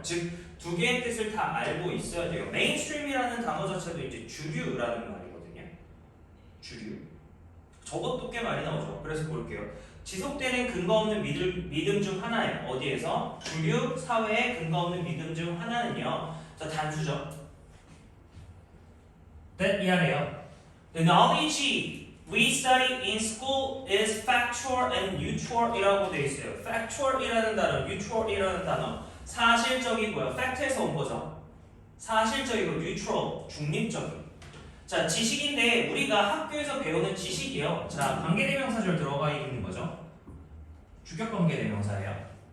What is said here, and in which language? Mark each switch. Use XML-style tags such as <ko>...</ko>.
<ko>즉 두 개의 뜻을 다 알고 있어야 돼요. 메인스트림이라는 단어 자체도 이제 주류라는 말이거든요. 주류. 저것도 꽤 많이 나오죠. 그래서 볼게요. 지속되는 근거 없는 믿음 중 하나예요. 어디에서? 주류 사회의 근거 없는 믿음 중 하나는요. 자, 단수죠. 미안해요.</ko> <en>The knowledge we study in school is factual and neutral</en> <ko>이라고 되어 있어요. factual이라는 단어, neutral이라는 단어. 사실적이고요. fact에서 온 거죠. 사실적이고 neutral, 중립적인. 자, 지식인데 우리가 학교에서 배우는 지식이요. 자, 관계대명사절 들어가 있는 거죠. 주격관계대명사예요.</ko>